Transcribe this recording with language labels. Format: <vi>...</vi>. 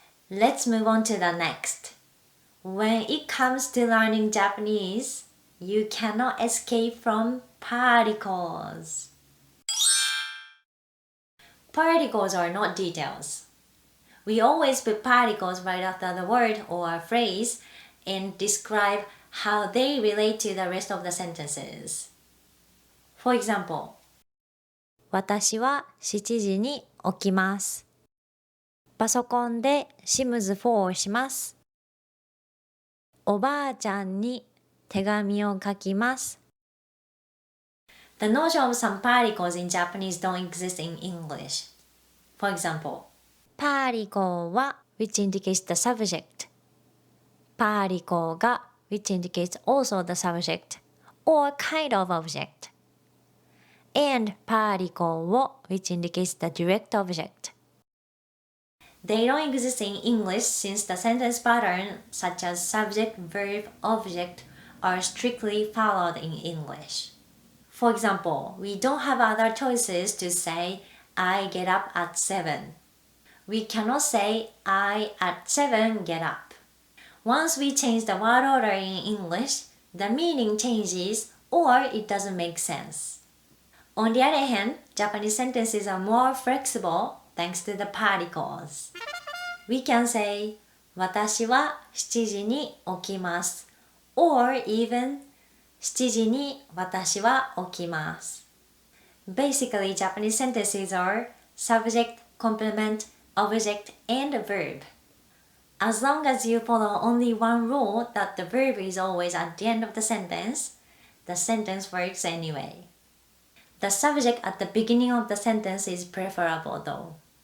<en>Let's move on to the next. When it comes to learning Japanese, you cannot escape from particles. Particles are not details. We always put particles right after the word or a phrase and describe how they relate to the rest of the sentences. For example,</en> <ja>私は7時に起きます。パソコンでシムズ4をします。おばあちゃんに手紙を書きます。</ja> <en>The notion of some particles in Japanese don't exist in English. For example, particle は which indicates the subject. Particle が which indicates also the subject or kind of object. And particle を which indicates the direct object. They don't exist in English since the sentence pattern such as subject, verb, object are strictly followed in English. For example, we don't have other choices to say I get up at 7. We cannot say I at 7 get up. Once we change the word order in English, the meaning changes or it doesn't make sense. On the other hand, Japanese sentences are more flexible thanks to the particles. We can say</en> <ja>私は7時に起きます</ja> <en>or even</en> <ja>7時に私は起きます。</ja> <en>Basically, Japanese sentences are subject, complement, object, and verb. As long as you follow only one rule that the verb is always at the end of the sentence works anyway. The subject at the beginning of the sentence is preferable though.</en>